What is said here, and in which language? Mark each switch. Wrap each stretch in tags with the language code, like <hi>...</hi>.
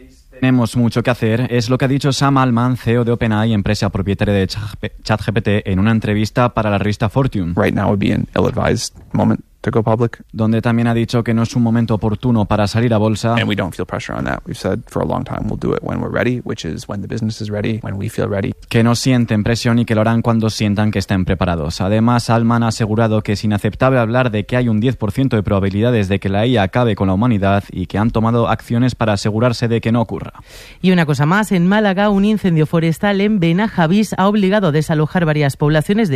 <es>Tenemos mucho que hacer, es lo que ha dicho Sam Altman, CEO de OpenAI, empresa propietaria de ChatGPT, en una entrevista para la revista Fortune.</es> <en>Right now would be an ill-advised moment to go public.</en> <es>Donde también ha dicho que no es un momento oportuno para salir a bolsa.</es> <en>And we don't feel pressure on that. We've said for a long time we'll do it when we're ready, which is when the business is ready, when we feel ready.</en> <es>Que no sienten presión y que lo harán cuando sientan que estén preparados. Además, Altman ha asegurado que es inaceptable hablar de que hay un 10% de probabilidades de que la IA acabe con la humanidad y que han tomado acciones para asegurarse de que no ocurra. Y una cosa más, en Málaga un incendio forestal en Benajavís ha obligado a desalojar varias poblaciones.</es>